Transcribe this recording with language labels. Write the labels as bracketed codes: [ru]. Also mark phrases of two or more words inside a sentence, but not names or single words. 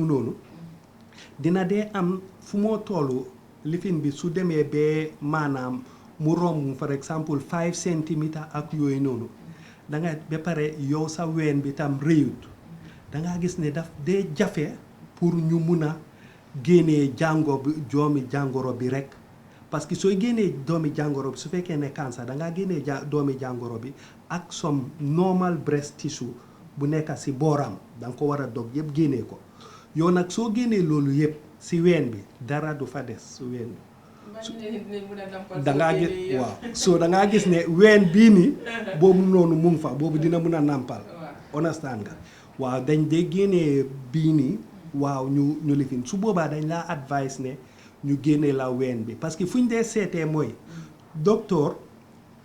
[wo] noonu dina dee am fu moo tollu lifin bi su demee ba maanaam mu romb [fr] par exemple [wo] 5 centimètres ak yooyu noonu da nga ba pare yow sa ween bi tam réyut da ngaa gis ne daf dee jafe pour ñu mun a génnee doomi jàngoro bi rek [fr] parce que [wo] sooy génnee doomi jàngoro bi su fekkee ne cancer da ngaa génnee doomi jàngoro bi ak [en] some normal breast tissue [wo] bu nekk si booram da nga ko war a dog yëpp génnee ko yow nag soo génnee loolu yëpp si ween bi dara du fa des su ween bi da ngaa gis waaw so da ngaa gis ne ween bii nii boobu noonu mu ngi fa boobu dina mun a nàmpal understand nga waaw dañ dee génnee bii nii waaw ñu lifin su boobaa dañ laa advice ne ñu génne la ween bi [fr] parce que [wo] fu ñu dee seetee mooy docteur